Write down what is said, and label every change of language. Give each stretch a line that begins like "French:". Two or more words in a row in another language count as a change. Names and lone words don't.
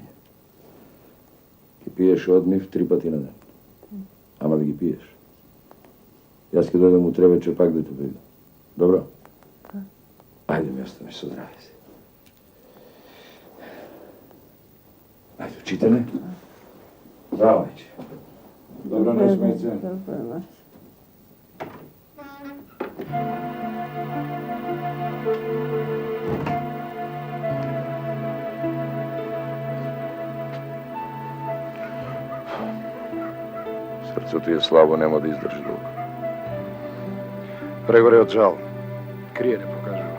Macedonian: Ке пиеш од нив 3 пати на ден. Ама да ги пиеш. Јас ке дојдам утре вечер пак да те видам. Добро? Ајде ми останеш со здраве си. Ајде, учителе.
Serbian: Zdravo, majče. Dobra noć, majce. Dobra noć. Srcu ti je slabo, nemo da izdrži dugo.
Macedonian: Прегоре од жал. Крие не покажува.